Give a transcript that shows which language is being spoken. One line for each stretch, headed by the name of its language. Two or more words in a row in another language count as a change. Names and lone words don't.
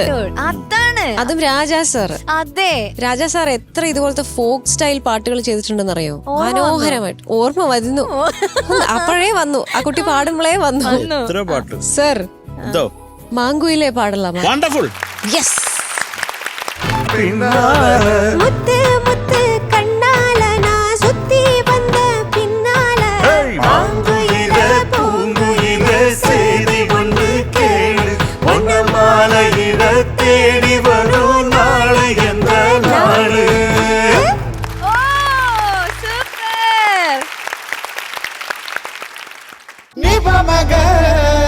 Malayalam: അതാണ്, അതും രാജാ സാർ. അതെ, രാജാ സാർ എത്ര ഇതുപോലത്തെ ഫോക്ക് സ്റ്റൈൽ പാട്ടുകൾ ചെയ്തിട്ടുണ്ടെന്നറിയോ? മനോഹരമായിട്ട് ഓർമ്മ വരുന്നു. അപ്പോഴേ വന്നു, ആ കുട്ടി പാടുമ്പോഴേ വന്നു. സർ മാങ്കുയിലെ പാടലാമോ? വണ്ടർഫുൾ. യെസ്.
Tamil: முத்து முத்து கண்ணால நான் சுத்தி வந்த பின்னால மாங்குயில பூங்குயில செய்தி கொண்டு கேளு, ஒன்ன மாலையில தேடி வரும் நாளு எந்த நாளு.
Malayalam: ഓ സൂപ്പർ. നിപമഗ